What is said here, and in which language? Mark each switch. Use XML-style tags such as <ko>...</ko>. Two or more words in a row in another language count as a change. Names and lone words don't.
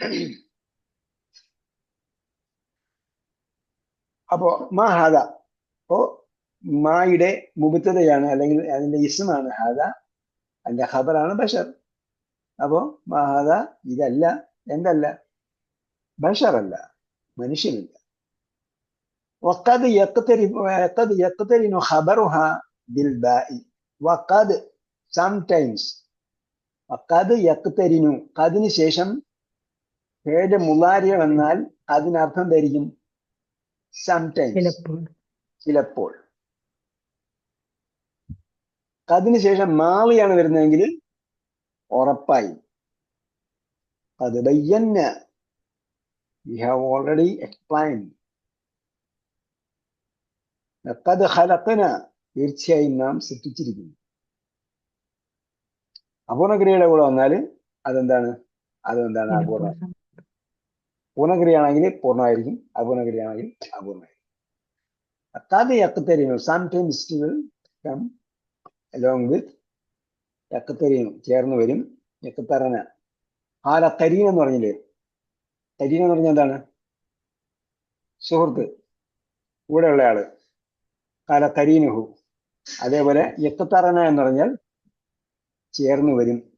<ml>അപ്പോ</ml> <ar>ما هذا,</ar> <ml>അപ്പോ മായുടെ മുബത്തതയാണ്, അല്ലെങ്കിൽ അതിന്റെ ഇസ്മാണ് ഹാദ, അതിന്റെ ഖബറാണ് ബഷർ. അപ്പോ</ml> <ar>ما هذا</ar> <ml>ഇതല്ല, എന്തല്ല, ബഷറല്ല, മനുഷ്യനല്ല.</ml> <ar>وقد يقترن خبرها بالباء. وقد sometimes, وقد يقترن,</ar> <ml>ഖദിന് ശേഷം ഫേഡ് മുളാരിയ വന്നാൽ അതിനർത്ഥം ധരിക്കും സംടൈംസ്, ചിലപ്പോൾ. ഖദിന് ശേഷം മാളിയാണ് വരുന്നതെങ്കിൽ ഉറപ്പായി. അത് ബയ്യന്ന,</ml> <en>we have already explained.</en> <ar>لقد خلقنا,</ar> <ml>തീർച്ചയായും നാം സൃഷ്ടിച്ചിരിക്കുന്നു. അപൂർണക്രിയയുടെ കൂടെ വന്നാൽ അതെന്താണ്, അപൂർണ്ണ. പൂർണ്ണക്രിയയാണെങ്കിൽ പൂർണ്ണമായിരിക്കും, അപൂർണക്രിയയാണെങ്കിൽ അപൂർണ്ണമായിരിക്കും.</ml> <ar>لقد يقترن,</ar> <en>sometimes it will come along with യഖ്തരിനു,</en> <ml>ചേർന്ന് വരും. യഖ്തറന,</ml> <ar>حال قرين</ar> <ml>എന്ന് പറഞ്ഞില്ലേ, കരീൻ എന്ന് പറഞ്ഞാൽ എന്താണ്, സുഹൃത്ത്, കൂടെയുള്ള ആള്.</ml> <ar>حال قرينه.</ar> <ml>അതേപോലെ യഖ്തറന എന്ന് പറഞ്ഞാൽ ചേർന്ന് വരും.</ml>